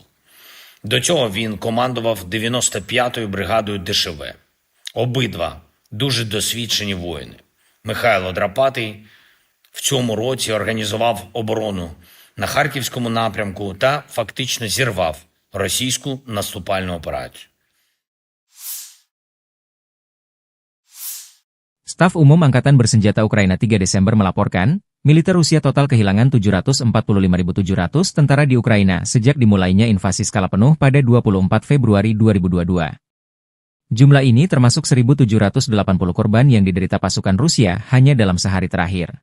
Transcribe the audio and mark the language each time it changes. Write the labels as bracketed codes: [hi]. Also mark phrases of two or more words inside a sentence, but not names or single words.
[uk] До цього він командував 95-ю бригадою ДШВ. Обидва дуже досвідчені воїни. Михайло Драпатий в цьому році організував оборону на Харківському напрямку та фактично зірвав російську наступальну операцію. [id] Staf Umum Angkatan Bersenjata Ukraina 3 Desember melaporkan, Militer Rusia total kehilangan 745.700 tentara di Ukraina sejak dimulainya invasi skala penuh pada 24 Februari 2022. Jumlah ini termasuk 1.780 korban yang diderita pasukan Rusia hanya dalam sehari terakhir.